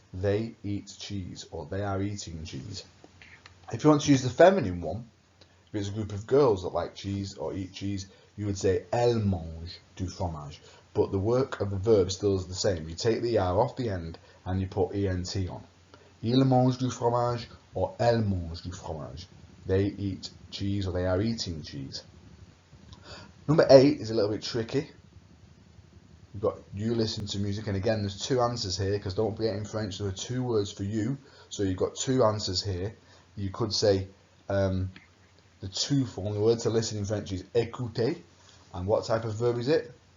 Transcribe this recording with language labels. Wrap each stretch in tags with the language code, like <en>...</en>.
<en>They eat cheese, or they are eating cheese. If you want to use the feminine one, if it's a group of girls that like cheese or eat cheese, you would say</en> <fr>elles mangent du fromage.</fr> <en>But the work of the verb still is the same. You take the R off the end and you put ENT on.</en> <fr>Ils mangent du fromage</fr> <en>or</en> <fr>elles mangent du fromage.</fr> <en>They eat cheese or they are eating cheese. Number 8 is a little bit tricky. You've got you listen to music, and again there's two answers here, because don't forget in French there are two words for you, so you've got two answers here. You could say the to form, the word to listen in French is écouter, and what type of verb is it?</en>